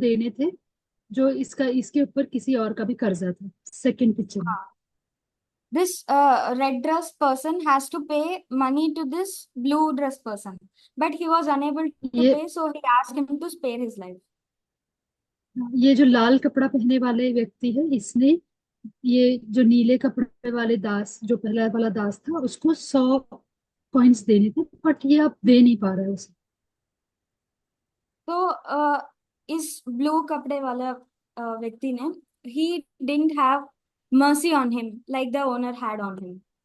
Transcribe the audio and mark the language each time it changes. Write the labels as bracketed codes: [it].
[hi] देने थे, जो इसके ऊपर किसी और का भी कर्जा था, सेकंड पिक्चर में। [en] This red dress person has to pay money to this blue dress person, but he was unable to [hi] ये [en] pay, so he asked him to spare his life. [hi] ये जो लाल कपड़ा पहने वाले व्यक्ति है इसने ये जो नीले कपड़े वाले दास, जो पहला वाला दास था, उसको 100 कॉइन्स देने थे, बट ये अब दे नहीं पा रहा है उसे। तो इस ब्लू कपड़े वाला व्यक्ति ने [en] he didn't have mercy on him like the owner had on him.